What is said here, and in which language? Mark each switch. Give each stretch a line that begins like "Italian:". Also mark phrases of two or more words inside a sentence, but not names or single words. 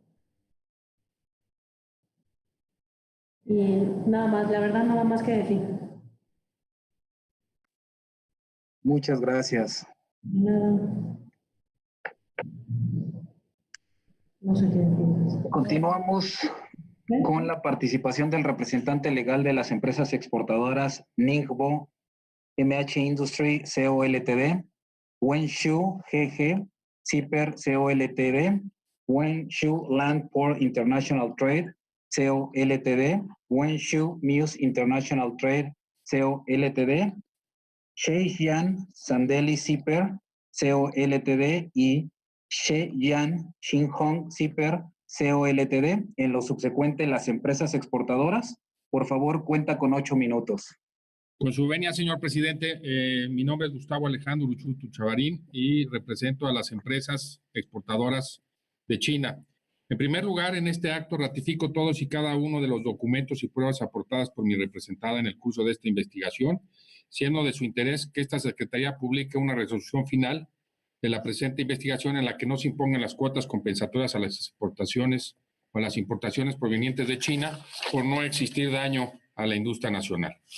Spanish: Y nada más, la verdad, nada más que decir. Muchas gracias. Nada. No sé qué decir. Continuamos con la participación del representante legal de las empresas exportadoras Ningbo MH Industry Co. Ltd, Wenshu GG Zipper Co. Ltd, Wenshu Land Port International Trade Co. Ltd, Wenshu Muse International Trade Co. Ltd, Sheiyan Sandeli Zipper Co. Ltd y Sheiyan Shinhong Zipper Co. Ltd. En lo subsecuente, las empresas exportadoras. Por favor, cuenta con 8 minutos. Con su venia, señor presidente, mi nombre es Gustavo Alejandro Uruchutu Chavarín y represento a las empresas exportadoras de China. En primer lugar, en este acto ratifico todos y cada uno de los documentos y pruebas aportadas por mi representada en el curso de esta investigación, siendo de su interés que esta Secretaría publique una resolución final de la presente investigación en la que no se impongan las cuotas compensatorias a las exportaciones o a las importaciones provenientes de China por no existir daño a la industria nacional.